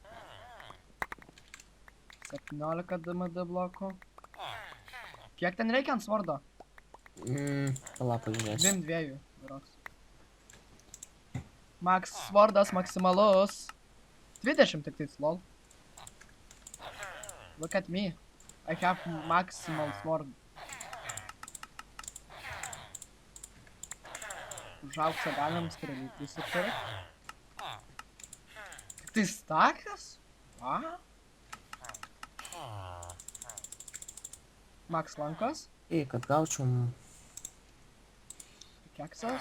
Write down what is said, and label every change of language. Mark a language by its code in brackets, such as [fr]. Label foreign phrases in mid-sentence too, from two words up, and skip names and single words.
[lt] 17 DMD blokų. Kiek ten reikia ant svordo? Pala pažiūrėsiu. 2. Berods. Max svordas maksimalus. 20 tik tais, [en] lol. Look at me. I have maximal sword. [lt] Už auksą galim skralyti įsipirkti. Tik tai stakas? Va? Max lankos. Ei, kad gaučiau... Pikeksas.